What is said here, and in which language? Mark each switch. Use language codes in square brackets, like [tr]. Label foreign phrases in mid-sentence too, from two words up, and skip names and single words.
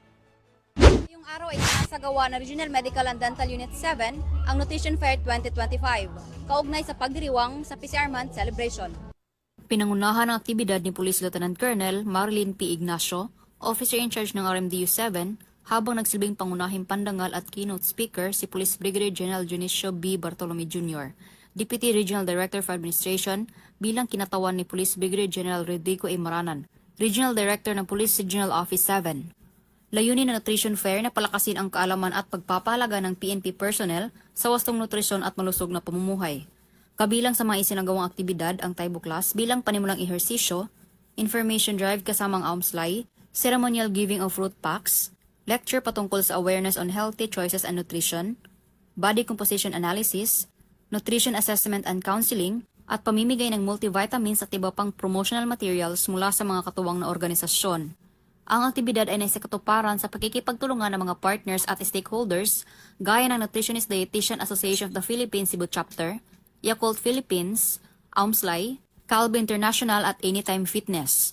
[tl] Ngayong araw ay sinasagawa ng Regional Medical and Dental Unit 7 ang Nutrition Fair 2025, kaugnay sa pagdiriwang sa PCR Month celebration. Pinangunahan ang aktibidad ni Police Lieutenant Colonel Marilyn P. Ignacio, [en] Officer in Charge [tl] ng RMDU 7, habang nagsilbing pangunahing pandangal at [en] keynote speaker [tl] si Police Brigadier General Junicio B. Bartolome Jr., [en] Deputy Regional Director for Administration [tl] bilang kinatawan ni Police Brigadier General Rodrigo A. Maranan, Regional Director ng Police Regional Office 7. Layunin ng Nutrition Fair na palakasin ang kaalaman at pagpapahalaga ng PNP personnel sa wastong nutrisyon at malusog na pamumuhay. Kabilang sa mga isinagawang aktibidad ang Taibo class bilang panimulang ehersisyo, [en] information drive [tl] kasamang almslay, [en] ceremonial giving of fruit packs, lecture [tl] patungkol sa [en] awareness on healthy choices and nutrition, body composition analysis, nutrition assessment and counseling, [tl] at pamimigay ng multivitamins at iba pang promotional materials mula sa mga katuwang na organisasyon. Ang aktibidad ay naisakatuparan sa pakikipagtulungan ng mga partners at stakeholders gaya ng Nutritionist Dietitian Association of the Philippines Cebu Chapter, Yakult Philippines, Aumslay, Calbe International at Anytime Fitness.